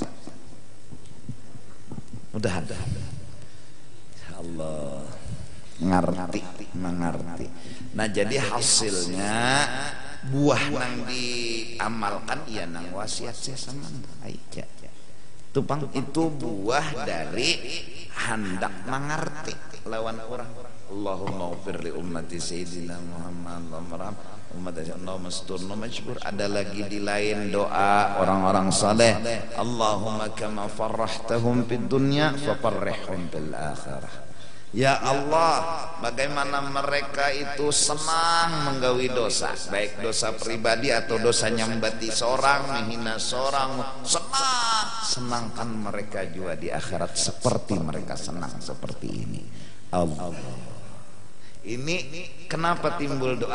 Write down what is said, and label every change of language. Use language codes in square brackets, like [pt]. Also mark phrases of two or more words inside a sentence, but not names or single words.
[bjn] Mudah-mudahan Allah mengerti. Nah jadi hasilnya buah nang diamalkan ya nang wasiat saya sama aja. Tupang itu buah dari hendak mengerti lawan orang. [ar] اللهم اغفر لي أمة سيدنا محمد اللهم مستورنا مجبور. [bjn] Ada lagi di lain doa orang-orang saleh, [ar] اللهم كما فرحتهم في الدنيا ففرحهم في الآخرة. يا الله, [bjn] bagaimana mereka itu senang menggawi dosa, baik dosa pribadi atau dosa nyambati seorang, menghina seorang, senangkan mereka juga di akhirat seperti mereka senang seperti ini. Allah. Ini kenapa timbul doa?